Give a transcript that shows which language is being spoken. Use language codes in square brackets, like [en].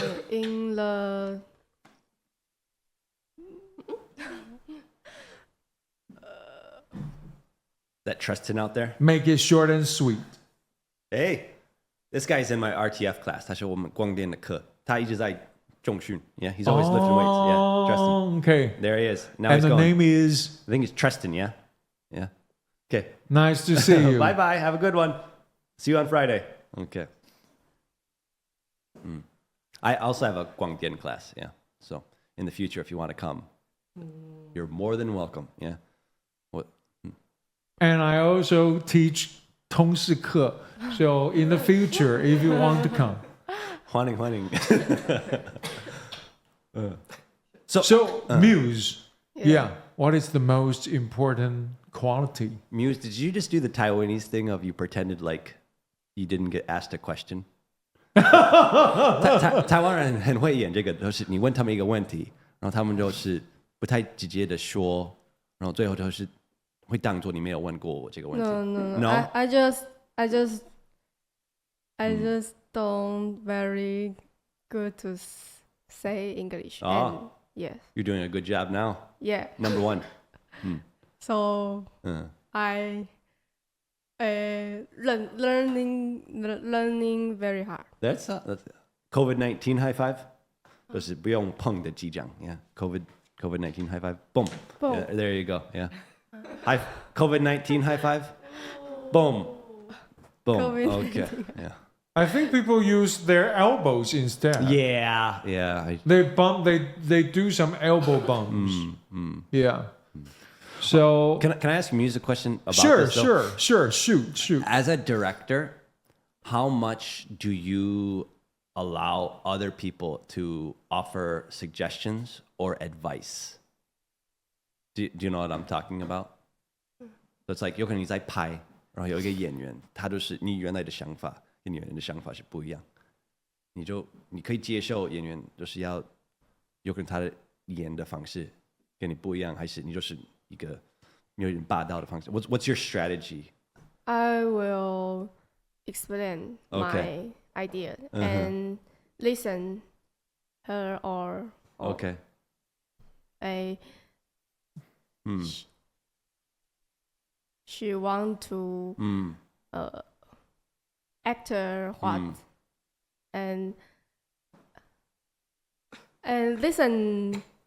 [en] In the That Tristan out there? Make it short and sweet. Hey, this guy's in my RTF class. [zh] 他是我们光电的课，他一直在重训. [en] Yeah, he's always lifting weights. Yeah, Tristan. Okay. There he is. Now And he's the going. name is? I think it's Tristan, yeah? Yeah. Okay. Nice to see you. Bye-bye. Have a good one. See you on Friday. Okay. I also have a Guangdian class, yeah. So in the future, if you want to come, you're more than welcome, yeah. What? And I also teach 通识课. So in the future, if you want to come. [zh] 欢迎. [en] So Muse, yeah. What is the most important quality? Muse, did you just do the Taiwanese thing of you pretended like you didn't get asked a question? [zh] 台湾人很会演这个，都是你问他们一个问题，然后他们就是不太直接的说，然后最后就是会当作你没有问过我这个问题。 [en] No. I just don't very good to say English. And yes. You're doing a good job now. Yeah. Number one. So I learning very hard. That's COVID-19 high five. [zh] 就是不用碰的击掌 [en] Yeah. COVID-19 high five. Boom. Boom. Yeah, there you go. Yeah. COVID-19 high five. Boom. Boom. COVID-19. Okay. Yeah. I think people use their elbows instead. Yeah. They do some elbow bumps. Yeah. So Can I ask Muse a question about sure, this? Though? Sure. Shoot. As a director, how much do you allow other people to offer suggestions or advice? Do you know what I'm talking about? So it's like [zh] 有可能你在拍，然后有一个演员，他就是你原来的想法跟演员的想法是不一样，你可以接受演员就是要有可能他的演的方式跟你不一样，还是你就是一个有点霸道的方式 [en] What's your strategy? I will explain my idea and listen her or Okay. She want to actor what and listen